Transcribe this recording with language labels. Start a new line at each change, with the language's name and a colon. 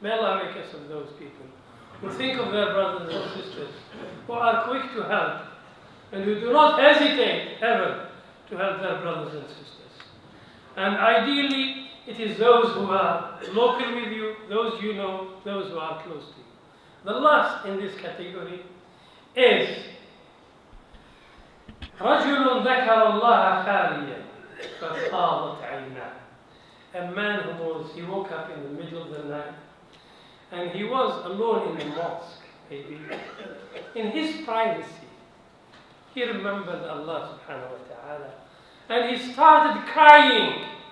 English: May Allah make us of those people who think of their brothers and sisters, who are quick to help, and who do not hesitate ever to help their brothers and sisters. And ideally, it is those who are local with you, those you know, those who are close to you. The last in this category is
Arabic: رجل ذكر الله خاليا ففاضت عيناه.
English: A man he woke up in the middle of the night and he was alone in the mosque, maybe, in his privacy. He remembered Allah subhanahu wa ta'ala and he started crying.